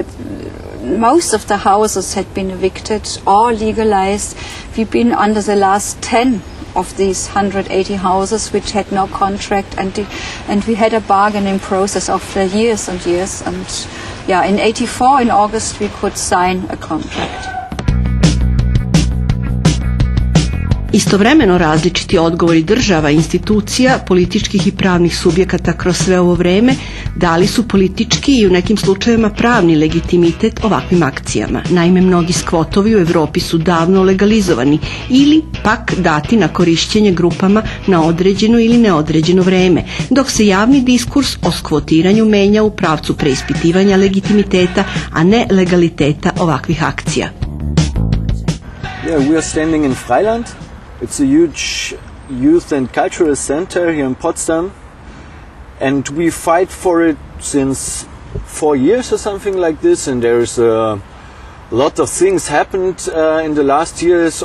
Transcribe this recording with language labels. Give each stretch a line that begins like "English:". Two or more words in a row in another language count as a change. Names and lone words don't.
English: Most of the houses had been evicted or legalized. We've been under the last 10 of these 180 houses which had no contract, and we had a bargaining process of years and years, and yeah, in 84 in August we could sign a contract.
Serbian: Istovremeno različiti odgovori država, institucija, političkih i pravnih subjekata kroz sve ovo vreme dali su politički i u nekim slučajevima pravni legitimitet ovakvim akcijama. Naime, mnogi skvotovi u Evropi su davno legalizovani ili pak dati na korišćenje grupama na određeno ili neodređeno vreme, dok se javni diskurs o skvotiranju menja u pravcu preispitivanja legitimiteta, a ne legaliteta ovakvih akcija.
English: Yeah, we are standing in Freiland. It's a huge youth and cultural center here in Potsdam, and we fight for it since 4 years or something like this, and there's a lot of things happened in the last years.